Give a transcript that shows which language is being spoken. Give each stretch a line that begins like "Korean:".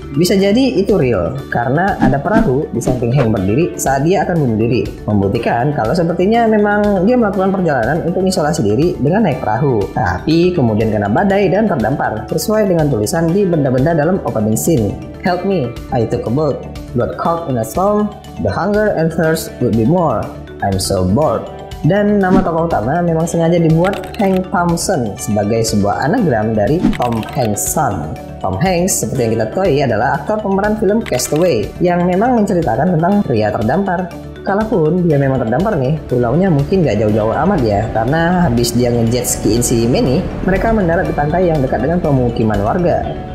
Indonesian: Bisa jadi itu real karena ada perahu di samping Hank berdiri saat dia akan bunuh diri, membuktikan kalau sepertinya memang dia melakukan perjalanan untuk isolasi diri dengan naik perahu, tapi kemudian kena badai dan terdampar sesuai dengan tulisan di benda-benda dalam opening scene.
English: Help me, I took a boat, got caught in a storm, the hunger and thirst would be more, I'm so bored.
Indonesian: Dan nama tokoh utama memang sengaja dibuat Hank Thompson sebagai sebuah anagram dari Tom Hanks' son. Tom Hanks, seperti yang kita ketahui, adalah aktor pemeran film Castaway yang memang menceritakan tentang pria terdampar. Kalaupun dia memang terdampar nih, pulaunya mungkin gak jauh-jauh amat ya, karena habis dia nge-jet skiin si Manny, mereka mendarat di pantai yang dekat dengan pemukiman warga.